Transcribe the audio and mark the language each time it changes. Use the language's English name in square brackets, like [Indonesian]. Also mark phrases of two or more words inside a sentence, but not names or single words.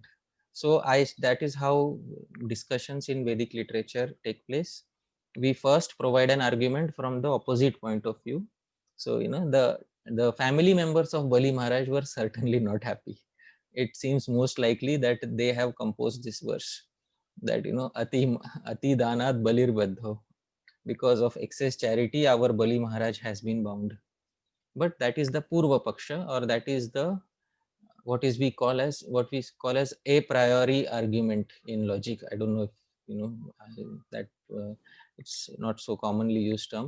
[English] So that is how discussions in Vedic literature take place. We first provide an argument from the opposite point of view. So the family members of Bali Maharaj were certainly not happy. It seems most likely that they have composed this verse, that [Sanskrit] ati danat balir baddho, [English] because of excess charity our Bali Maharaj has been bound. But that is the [Sanskrit] Purva Paksha, [English] or that is the what we call as a priori argument in logic. I don't know if that it's not so commonly used term.